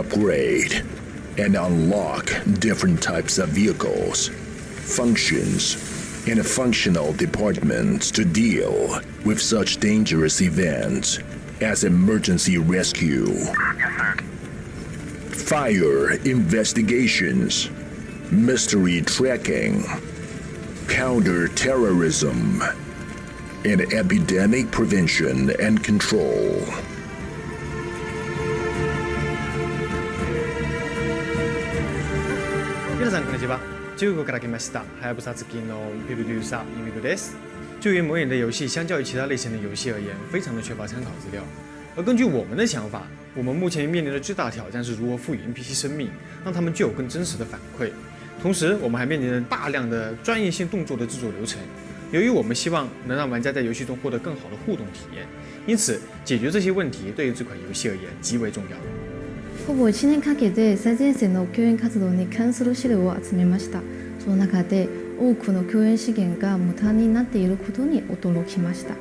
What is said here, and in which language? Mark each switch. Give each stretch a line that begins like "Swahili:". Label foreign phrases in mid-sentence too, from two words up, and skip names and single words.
English: upgrade and unlock different types of vehicles, functions, and functional departments to deal with such dangerous events as emergency rescue, fire investigations, mystery tracking, counter-terrorism, and epidemic prevention and control.
Japanese: 皆さんこんにちは。中国から来ましたはやぶさ付近の producer 伊米です。
Chinese: 就于魔眼的游戏，相较于其他类型的游戏而言，非常的缺乏参考资料。而根据我们的想法，我们目前面临的最大挑战是如何赋予 NPC 生命，让他们具有更真实的反馈。同时，我们还面临着大量的专业性动作的制作流程。由于我们希望能让玩家在游戏中获得更好的互动体验，因此解决这些问题对于这款游戏而言極为重要。
Japanese: ほぼ1年かけて最前線の救援活動に関する資料を集めました。その中で多くの救援資源が無駄になっていることに驚きました。